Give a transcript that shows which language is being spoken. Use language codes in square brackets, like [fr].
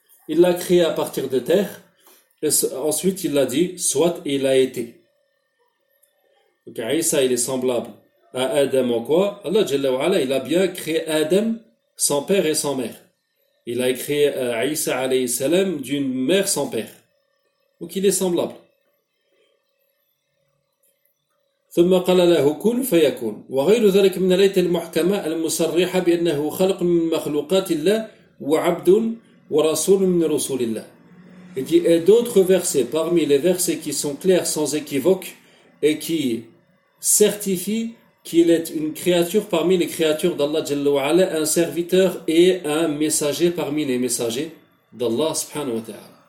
[fr] Il l'a créé à partir de terre, et ensuite il l'a dit, soit il a été. Donc Isa, il est semblable à Adam en quoi? Allah Jalla wa Ala, il a bien créé Adam sans père et sans mère. Il a créé Isa alayhi salam d'une mère sans père. Donc il est semblable. [ar] ثم قال له كن فيكون وغير ذلك من الآيات المحكمة المصرحة بأنه خلق من مخلوقات الله وعبد ورسول من رسول الله. [fr] Il dit, et d'autres versets parmi les versets qui sont clairs sans équivoque et qui certifient qu'il est une créature parmi les créatures d'Allah Jalla wa Ala, un serviteur et un messager parmi les messagers d'Allah subhanahu wa ta'ala.